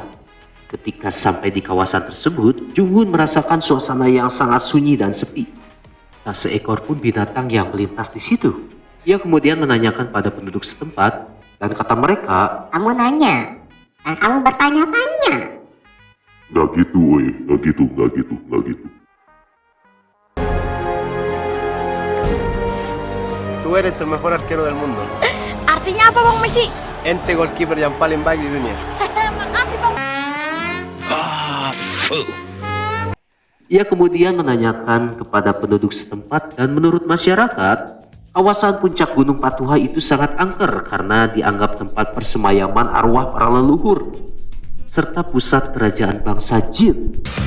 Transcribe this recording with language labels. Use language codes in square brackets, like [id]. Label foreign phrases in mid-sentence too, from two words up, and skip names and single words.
[id] Ketika sampai di kawasan tersebut, Junghun merasakan suasana yang sangat sunyi dan sepi. Tak seekor pun binatang yang melintas di situ. Ia kemudian menanyakan pada penduduk setempat, dan kata mereka, Kamu nanya, dan kamu bertanya-tanya. Nggak gitu, woi. Nggak gitu. [es] Tú eres el mejor arquero del mundo. [id] Artinya apa Bang Messi? Ente goalkeeper yang paling baik di dunia. Makasih Bang. ia kemudian menanyakan kepada penduduk setempat dan menurut masyarakat, kawasan puncak Gunung Patuha itu sangat angker karena dianggap tempat persemayaman arwah para leluhur serta pusat kerajaan bangsa Jin.